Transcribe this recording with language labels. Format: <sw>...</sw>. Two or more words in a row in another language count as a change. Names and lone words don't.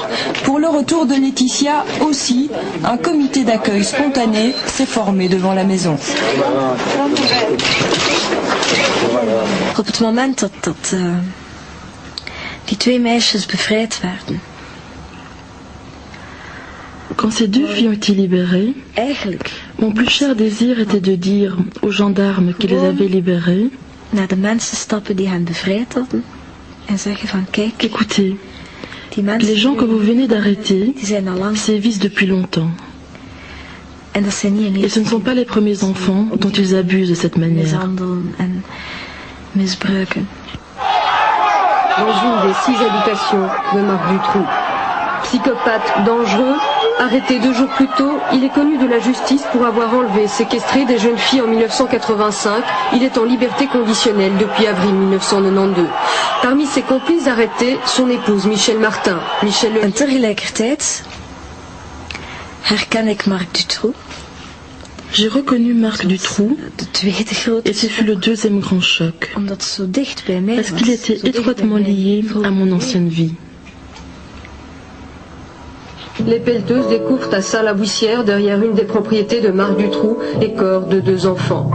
<fr>Pour le retour de Laetitia aussi, un comité d'accueil spontané s'est formé devant la maison.</fr> <nl>Op het moment dat die 2 meisjes bevrijd werden.</nl> <fr>Quand ces 2 filles ont été libérées, mon plus cher désir était de dire aux gendarmes qui les avaient libérées,</fr> <nl>naar de mensen stappen die hen bevrijd hadden en zeggen van kijk,</nl> <fr>écoutez, les gens que vous venez d'arrêter sévissent depuis longtemps. Et ce ne sont pas les premiers enfants dont ils abusent de cette manière. Dans une des 6 habitations de Marc Dutroux. Psychopathe dangereux, arrêté 2 jours plus tôt, il est connu de la justice pour avoir enlevé et séquestré des jeunes filles en 1985. Il est en liberté conditionnelle depuis avril 1992. Parmi ses complices arrêtés, son épouse Michel Martin.</fr> <nl>En tegelijkertijd herken ik Marc Dutroux.</nl> <fr>J'ai reconnu Marc Dutroux et ce fut le 2e grand choc, parce qu'il était étroitement lié à mon ancienne vie. Les pelleteuses découvrent à Saint-la-Bouissière, derrière une des propriétés de Marc Dutroux, les corps de 2 enfants.</fr>